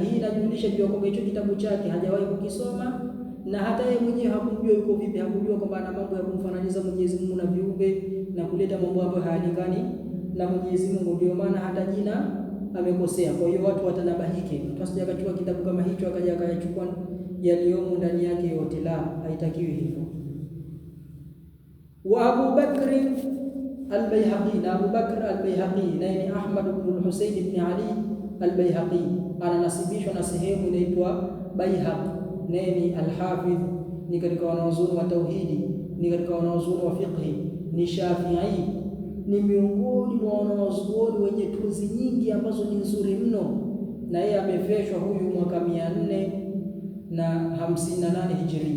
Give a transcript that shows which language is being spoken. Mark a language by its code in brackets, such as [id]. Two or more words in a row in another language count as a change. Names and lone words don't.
[sw] Hii inajulisha juu kwamba hicho kitabu chake hajawahi kukisoma, na hata yeye mwenyewe hakujua yuko vipi, hakujua kwamba ana mambo ya kumfananisha Mwenyezi Mungu na viumbe na kuleta mambo ambayo hayalingani na Mwenyezi Mungu, ndio maana hata jina amekosea. Kwa hiyo watu watanabahike, mtu asije akachukua kitabu kama hicho akaja akayachukua yaliyomo ndani yake yote, la, haitakiwi hivyo. Wa Abu Bakr al-Baihaqi, na Abu Bakr al-Baihaqi naye ni Ahmad ibn al-Husayn ibn Ali al-Baihaqi, ananasibishwa na sehemu inaitwa Baihaq, naye ni al-Hafidh, ni katika wanazuoni wa tauhidi, ni katika wanazuoni wa fiqh, ni Shafi'i, ni miongoni mwa wanawazuoni wenye tuzi nyingi ambazo ni nzuri mno, na yeye amefeshwa huyu mwaka 458 Hijria.